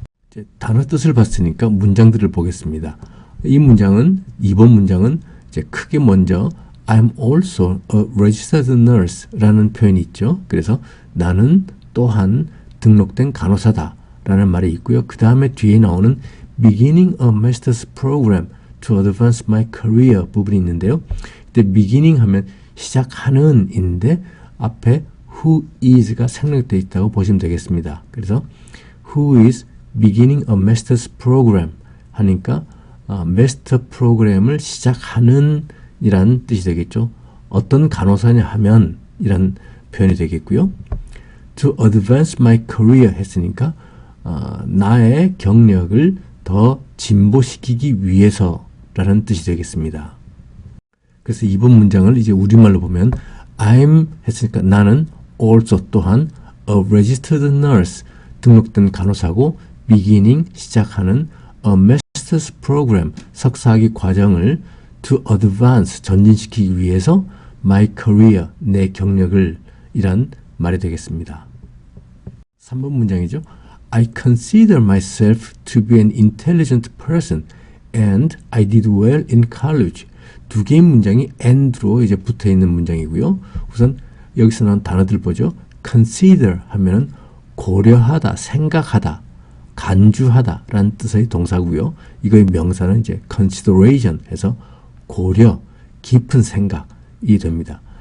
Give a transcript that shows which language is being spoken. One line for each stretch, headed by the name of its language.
Korean: 이제 단어 뜻을 봤으니까 문장들을 보겠습니다. 이 문장은 2번 문장은 이제 크게 먼저
English: I'm also a registered nurse
Korean: 라는 표현이 있죠. 그래서 나는 또한 등록된 간호사다 라는 말이 있고요. 그 다음에 뒤에 나오는
English: beginning a master's program to advance my career
Korean: 부분이 있는데요. 이때 beginning 하면 시작하는 인데 앞에
English: who is
Korean: 가 생략되어 있다고 보시면 되겠습니다. 그래서
English: who is beginning a master's program
Korean: 하니까 마스터 프로그램을 시작하는 이란 뜻이 되겠죠. 어떤 간호사냐 하면 이란 표현이 되겠고요.
English: To advance my career
Korean: 했으니까 나의 경력을 더 진보시키기 위해서라는 뜻이 되겠습니다. 그래서 이번 문장을 이제 우리말로 보면 I'm 했으니까 나는 also 또한 a registered nurse 등록된 간호사고 beginning 시작하는 a master's program 석사학위 과정을
English: to advance
Korean: 전진시키기 위해서
English: my career
Korean: 내 경력을 이란 말이 되겠습니다. 3번 문장이죠.
English: I consider myself to be an intelligent person and I did well in college.
Korean: 두 개의 문장이 and로 이제 붙어 있는 문장이고요. 우선 여기서 나온 단어들 보죠. consider 하면은 고려하다, 생각하다, 간주하다 라는 뜻의 동사고요. 이거의 명사는 이제 consideration 해서 고려, 깊은 생각이 됩니다.